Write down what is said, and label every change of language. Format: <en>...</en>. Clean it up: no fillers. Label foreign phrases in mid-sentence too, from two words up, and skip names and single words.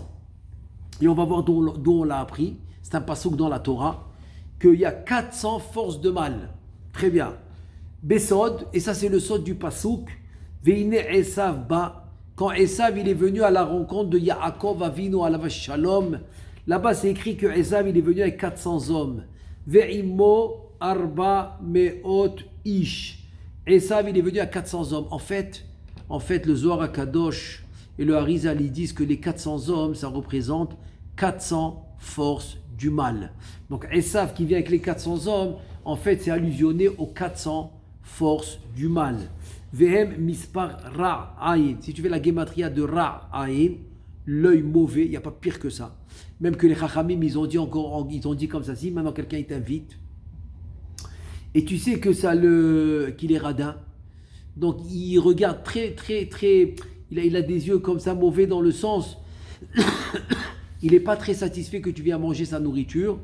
<fr>Et on va voir d'où on l'a appris. C'est un passouk dans la Torah, qu'il y a 400 forces de mal. Très bien. Besod, et ça c'est le sod du passouk.</fr> <he>והנה עשו בא.</he> <fr>Quand Esav il est venu à la rencontre de Yaakov Avinu</fr> <he>עליו השלום,</he> <fr>là-bas c'est écrit que Esav il est venu avec 400 hommes.</fr> <he>ועמו ארבע מאות איש.</he> <fr>Esav il est venu à 400 hommes. En fait, le Zohar HaKadosh et le Harizal ils disent que les 400 hommes, ça représente 400 forces du mal. Donc Esav qui vient avec les 400 hommes, en fait c'est allusionné aux 400 forces du mal.</fr> <he>והם מספר רע עין.</he> <fr>Si tu fais la gematria de</fr> <he>רע עין,</he> <fr>l'œil mauvais, il n'y a pas pire que ça. Même que les chachamim, ils ont dit comme ça, si maintenant quelqu'un t'invite, et tu sais que qu'il est radin, donc il regarde très, il a des yeux comme ça mauvais dans le sens, il n'est pas très satisfait que tu viennes manger sa nourriture.</fr>